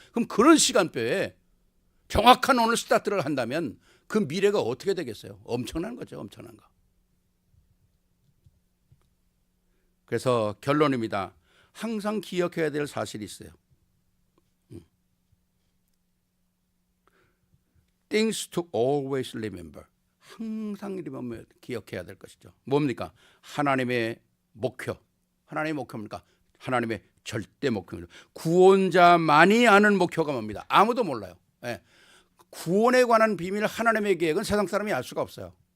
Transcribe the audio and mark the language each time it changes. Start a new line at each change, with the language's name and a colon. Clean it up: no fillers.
Korean: 그럼 그런 시간표에 정확한 오늘 스타트를 한다면 그 미래가 어떻게 되겠어요? 엄청난 거죠. 엄청난 거. 그래서 결론입니다. 항상 기억해야 될 사실이 있어요.
English: Things to always remember.
Korean: 항상 기억해야 될 것이죠. 뭡니까? 하나님의 목표. 하나님의 목표입니까? 하나님의 절대 목표입니다. 구원자만이 아는 목표가 뭡니다? 아무도 몰라요. 예. 구원에 관한 비밀 하나님의 계획은 세상 사람이 알 수가 없어요.